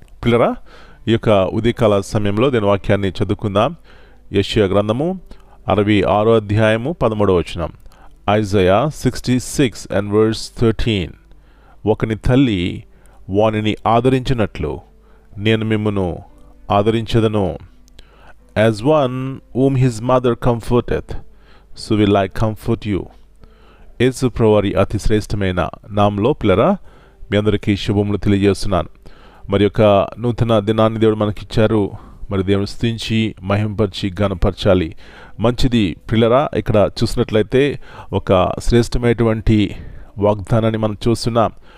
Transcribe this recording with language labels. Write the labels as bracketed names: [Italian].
[Telugu] పిల్లరా, ఈ యొక్క ఉదయకాల సమయంలో దీని వాక్యాన్ని చదువుకుందాం. యెషయా గ్రంథము 66 అధ్యాయము 13వ వచనం. [English] Isaiah 66 and verse 13. [Telugu] ఒకని తల్లి వానిని ఆదరించినట్లు నేను మిమ్మును ఆదరించదను. [English] As one whom his mother comforteth, so will I comfort you. [Telugu] యేసు ప్రభువారి అతి శ్రేష్టమైన నామంలో పిల్లరా మీ అందరికీ శుభములు తెలియజేస్తున్నాను. మరి యొక్క నూతన దినాన్ని దేవుడు మనకిచ్చారు. మరి దేవుని స్తుతించి మహింపరిచి ఘనపరచాలి. మంచిది పిల్లరా. ఇక్కడ చూసినట్లయితే ఒక శ్రేష్టమైనటువంటి వాగ్దానాన్ని మనం చూస్తున్నాం.